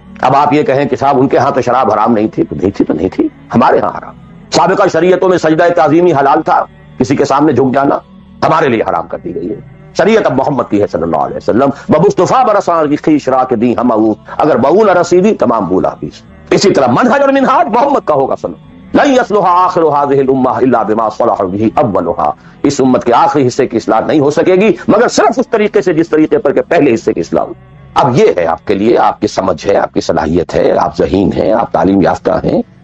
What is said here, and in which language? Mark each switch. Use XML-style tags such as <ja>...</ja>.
<ur>اب آپ یہ کہیں کہ صاحب ان کے ہاں تو شراب حرام نہیں تھی، تو نہیں تھی، ہمارے ہاں حرام. سابقہ شریعتوں میں سجدہ تعظیمی حلال تھا، کسی کے سامنے جھک جانا، ہمارے لیے حرام کر دی گئی ہے. شریعت اب محمد کی ہے صلی اللہ علیہ وسلم.</ur> <fa>بمصطفیٰ برسان کی خیش را کے دی ہم اگر بول رسیدی تمام بولا بیس.</fa> <ur>اسی طرح منہج اور منہاج محمد کا ہوگا صلی اللہ.</ur> <ar>لن يصلح آخر هذه الامہ الا بما صلح به اولها.</ar> <ur>اس امت کے آخری حصے کی اصلاح نہیں ہو سکے گی مگر صرف اس طریقے سے جس طریقے پر کہ پہلے حصے کی اصلاح ہو. اب یہ ہے آپ کے لیے، آپ کی سمجھ ہے، آپ کی صلاحیت ہے، آپ ذہین ہیں، آپ تعلیم یافتہ ہیں.</ur>